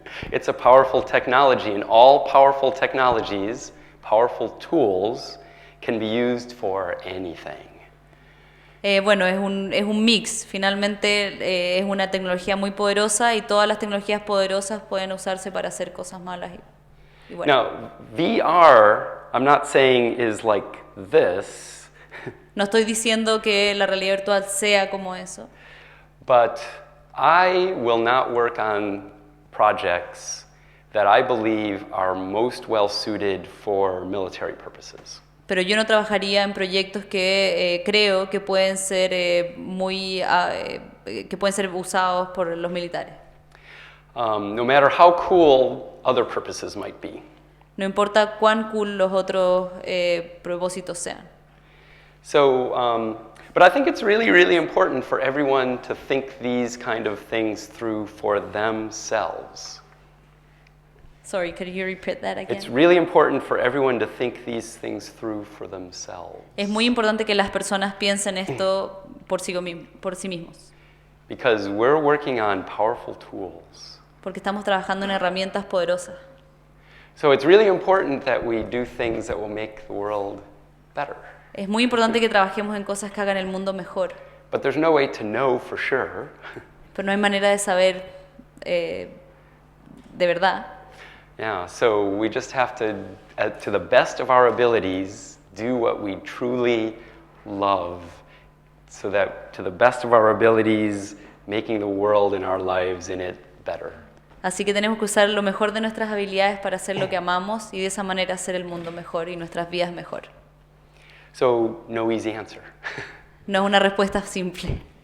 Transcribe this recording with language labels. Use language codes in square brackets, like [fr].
[en] It's a powerful technology, and all powerful technologies, powerful tools, can be used for anything. [es] Bueno, es un mix. Finalmente es una tecnología muy poderosa y todas las tecnologías poderosas pueden usarse para hacer cosas malas. Y bueno. [en] Now, VR, I'm not saying is like this. [es] No estoy diciendo que la realidad virtual sea como eso. [en] But I will not work on projects that I believe are most well suited for military purposes. [es] Pero yo no trabajaría en proyectos que creo que pueden ser muy que pueden ser usados por los militares. [en] No matter how cool other purposes might be. [es] No importa cuán cool los otros propósitos sean. [en] So, but I think it's really, really important for everyone to think these kind of things through for themselves. Sorry, could you repeat that again? It's really important for everyone to think these things through for themselves. [es] Es muy importante que las personas piensen esto por sí mismos. [en] Because we're working on powerful tools. [es] Porque estamos trabajando en herramientas poderosas. [en] So it's really important that we do things that will make the world better. [es] Es muy importante que trabajemos en cosas que hagan el mundo mejor. [en] But there's no way to know for sure. [es] Pero no hay manera de saber de verdad. [en] Yeah, so we just have to the best of our abilities, do what we truly love, so that to the best of our abilities, making the world and our lives in it better. [es] Así que tenemos que usar lo mejor de nuestras habilidades para hacer lo que amamos y de esa manera hacer el mundo mejor y nuestras vidas mejor. [en] So, no easy answer. [es] No es una respuesta simple.